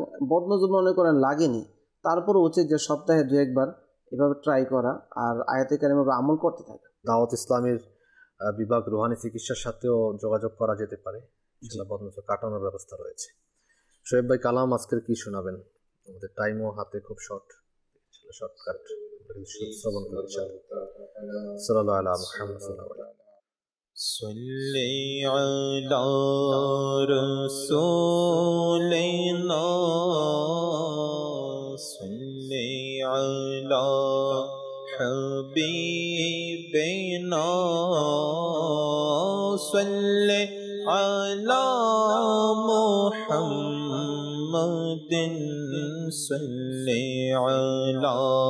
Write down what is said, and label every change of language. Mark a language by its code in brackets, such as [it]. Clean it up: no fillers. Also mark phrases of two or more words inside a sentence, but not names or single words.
[bn] বদনজর মনে করেন লাগেনি, তারপরে উচিত যে সপ্তাহে 2-1 বার এভাবে ট্রাই করা আর আয়াতে কারিমার আমল করতে থাকা। দাওয়াত ইসলামের বিভাগ রুহানি চিকিৎসার সাথেও যোগাযোগ করা যেতে পারে, বদনজর কাটানোর ব্যবস্থা রয়েছে। শোয়েব ভাই, কালাম আজকের কি শোনাবেন? আমাদের টাইমও হাতে খুব শর্টকাট শ্রবণ করছি। [ar] صلى الله على محمد صلی علی رسولنا صلی علی حبیبنا صلی علی محمد صلی علی